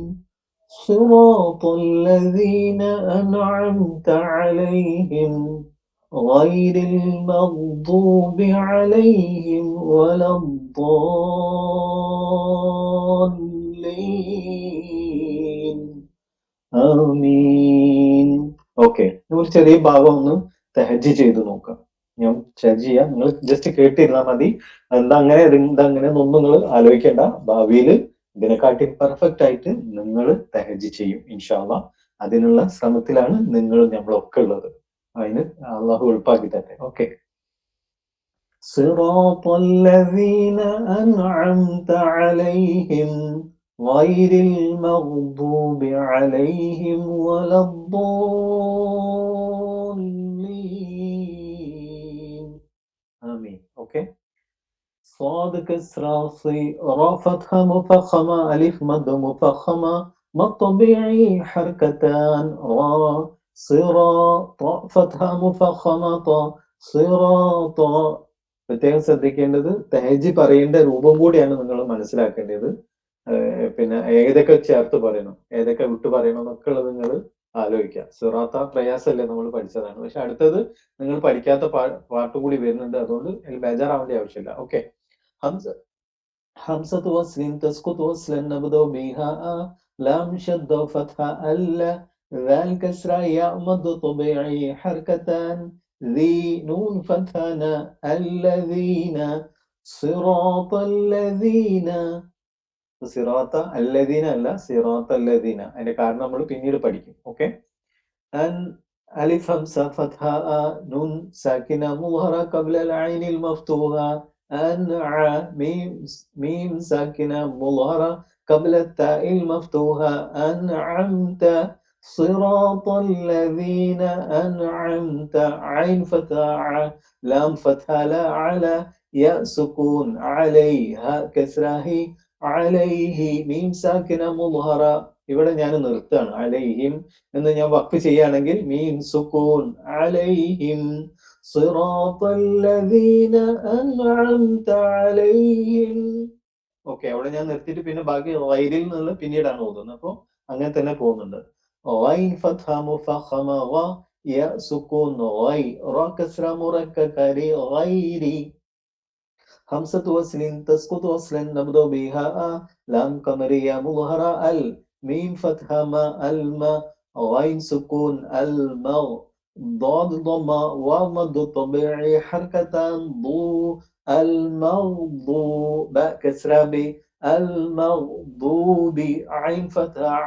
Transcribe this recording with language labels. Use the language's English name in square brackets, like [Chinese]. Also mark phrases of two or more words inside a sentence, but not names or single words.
[Arabic] صراط الذين أنعمت عليهم غير المغضوب عليهم ولا الضالين. ആമീൻ. [Malayalam] ഓക്കെ, നമ്മൾ ചെറിയ ഭാഗം ഒന്ന് തഹജ്ജ് ചെയ്ത് നോക്കാം. ഞാൻ തഹജ്ജ് ചെയ്യാം, നിങ്ങൾ ജസ്റ്റ് കേട്ടിരുന്നാൽ മതി. എന്താ അങ്ങനെ എന്നൊന്നും നിങ്ങൾ ആലോചിക്കേണ്ട. ഭാവിയിൽ ഇതിനെക്കാട്ടി പെർഫെക്റ്റ് ആയിട്ട് നിങ്ങൾ തഹജ്ജ് ചെയ്യും [Arabic] إن شاء الله. [Malayalam] അതിനുള്ള ശ്രമത്തിലാണ് നിങ്ങൾ നമ്മളൊക്കെ ഉള്ളത്. അതിന് അള്ളാഹു എളുപ്പാക്കി തരട്ടെ. ഓക്കെ. [Arabic] صراط الذين أنعمت عليهم غير المغضوب عليهم ولا الضالين. آمين. أوكي. صاد كسرى صي را فتحة مفخمة ألف مد مفخمة مد طبيعي حركتان را صراط فتحة مفخمة طا صراط. [Malayalam] പ്രത്യേകം ശ്രദ്ധിക്കേണ്ടത് തഹജ്ജ് പറയേണ്ട രൂപം കൂടിയാണ് നിങ്ങൾ മനസ്സിലാക്കേണ്ടത്. പിന്നെ ഏതൊക്കെ ചേർത്ത് പറയണം, ഏതൊക്കെ വിട്ടു പറയണം എന്നൊക്കെ ഉള്ളത് നിങ്ങൾ ആലോചിക്കുക. സിറാത്ത പ്രയാസമല്ലേ, നമ്മൾ പഠിച്ചതാണ്. പക്ഷെ അടുത്തത് നിങ്ങൾ പഠിക്കാത്ത പാട്ട് കൂടി വരുന്നുണ്ട്. അതുകൊണ്ട് ബേജാറാവേണ്ട ആവശ്യമില്ല. ഓക്കെ. [Arabic] همزة وصل تسقط وصلا نبدأ بها لام شد فتحة ألا ذال كسرة ياء مد طبيعي حركتان ذي نون فتحة الذين صراط الذين صراط الذين അല്ല صراط الذين. [Malayalam] അതിന്റെ കാരണം നമ്മൾ പിന്നീട് പഠിക്കും. ഓക്കെ. [Arabic] ألف همزة فتحة نون ساكنة مظهرة قبل العين المفتوحة أنع ميم ساكنة مظهرة قبل التاء المفتوحة أنعمت صراط الذين أنعمت عين فتحة لام فتحة لا على ياء سكون عليها كسرة عليه ميم ساكنة مظهرة. [Malayalam] ഇവിടെ ഞാൻ നിർത്താണ്. അലൈഹിം എന്ന് ഞാൻ വഖഫ് ചെയ്യുകയാണെങ്കിൽ [Arabic] ميم سكون عليهم صراط الذين أنعمت عليهم. [Malayalam] ഓക്കെ, അവിടെ ഞാൻ നിർത്തിയിട്ട് പിന്നെ ബാക്കി ഗൈരിൽ നിന്ന് പിന്നീടാണ് ഓതുന്നത്. അപ്പോൾ അങ്ങനെ തന്നെ പോകുന്നുണ്ട്. [Arabic] غين فتحة مفخمة غ ي سكون غي را كسرة مرققة ر غير. همزة وصل تسقط وصلا نبدأ بها لام قمرية مظهرة ال ميم فتحة ما الماء غين سكون المغ ضاد ضمة واو مد طبيعي حركتان ضو المغضو باء كسرة ب المغضوب عين فتحة